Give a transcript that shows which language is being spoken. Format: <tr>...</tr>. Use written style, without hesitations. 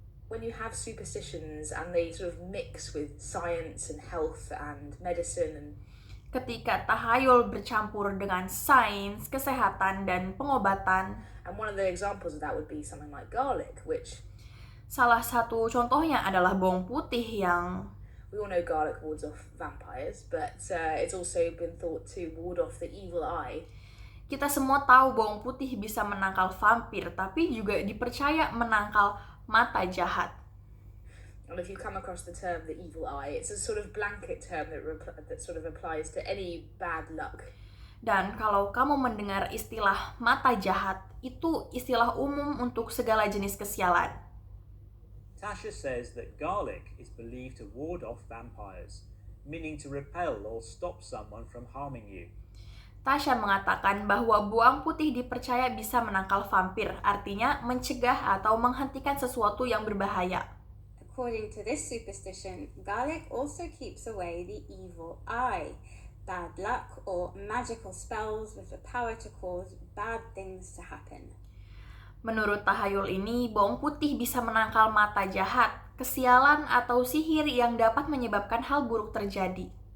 <en>when you have superstitions and they sort of mix with science and health and medicine and</en> <id>Ketika tahayul bercampur dengan sains, kesehatan, dan pengobatan,</id> <en>one of the examples of that would be something like garlic, which</en> <id>salah satu contohnya adalah bawang putih yang</id> <en>we all know garlic wards off vampires, but it's also been thought to ward off the evil eye.</en> <id>kita semua tahu bawang putih bisa menangkal vampir, tapi juga dipercaya menangkal mata jahat.</id> <en>And if you come across the term the evil eye, it's a sort of blanket term that sort of applies to any bad luck.</en> <id>Dan kalau kamu mendengar istilah mata jahat, itu istilah umum untuk segala jenis kesialan.</id> <en>Tasha says that garlic is believed to ward off vampires, meaning to repel or stop someone from harming you.</en> <id>Tasha mengatakan bahwa bawang putih dipercaya bisa menangkal vampir, artinya mencegah atau menghentikan sesuatu yang berbahaya.</id> <en>According to this superstition, garlic also keeps away the evil eye, bad luck, or magical spells with the power to cause bad things to happen.</en> <id>Menurut tahayul ini, bawang putih bisa menangkal mata jahat, kesialan, atau sihir yang dapat menyebabkan hal buruk terjadi.</id>